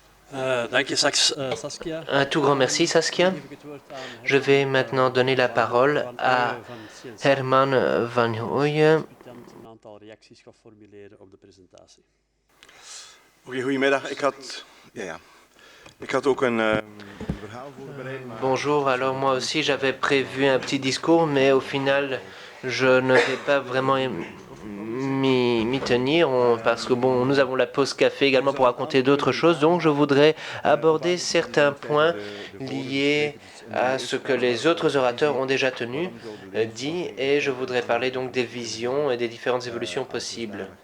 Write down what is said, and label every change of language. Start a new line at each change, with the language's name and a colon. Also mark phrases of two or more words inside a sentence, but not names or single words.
French: Saskia. Un tout grand merci, Saskia. Je vais maintenant donner la parole à Herman van Hooyen.
Dutch: Goedemiddag. Ik had ook een verhaal voorbereid.
French: Bonjour, alors moi aussi j'avais prévu un petit discours, mais au final je ne vais pas vraiment m'y tenir parce que bon, nous avons la pause café également pour raconter d'autres choses, donc je voudrais aborder certains points liés à ce que les autres orateurs ont déjà dit, et je voudrais parler donc des visions et des différentes évolutions possibles.